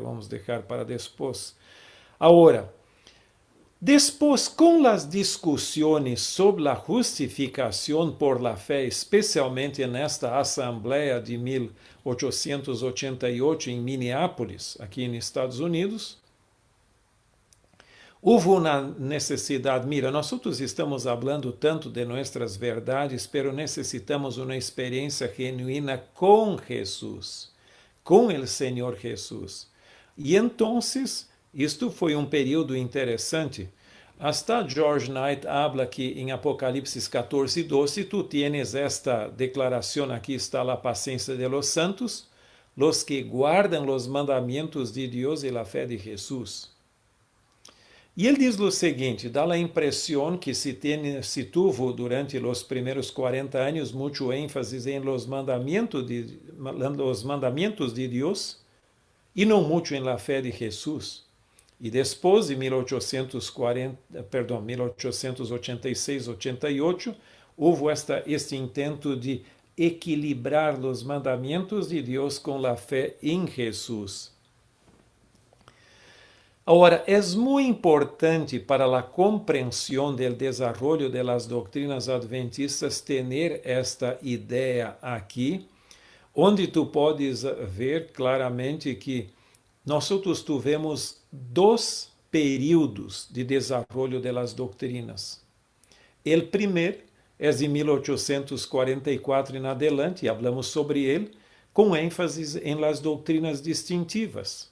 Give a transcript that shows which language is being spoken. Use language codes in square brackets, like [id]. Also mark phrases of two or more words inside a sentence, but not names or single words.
[es] Vamos a dejar para después. Ahora, después con las discusiones sobre la justificación por la fe, especialmente en esta asamblea de 1888 en Minneapolis, aquí en Estados Unidos, [pt] houve uma necessidade. Mira, nós estamos falando tanto de nossas verdades, pero necessitamos uma experiência genuína com Jesus, com o Senhor Jesus. E então, isto foi um período interessante. [es] Hasta George Knight habla [pt] que em Apocalipse 14, 12, [es] tu tienes [pt] esta declaração, aqui está a paciência [es] de los santos, los [pt] que guardam los mandamientos de Deus e la fé de Jesus. E ele diz o seguinte, dá a impressão que [es] se tuvo [pt] durante os primeiros 40 anos muito ênfase em [es] los mandamientos [pt] de Deus e não muito em la fé de Jesus. E depois, em 1886-88, houve este intento de equilibrar os mandamentos de Deus com a fé em Jesus. [es] Ahora, es muy importante para la comprensión del desarrollo de las doctrinas adventistas tener esta idea aquí, [pt] onde tu podes ver claramente que nós tivemos 2 períodos de desenvolvimento das doutrinas. O primeiro é de 1844 em adelante, e falamos sobre ele, com ênfase em las doutrinas distintivas.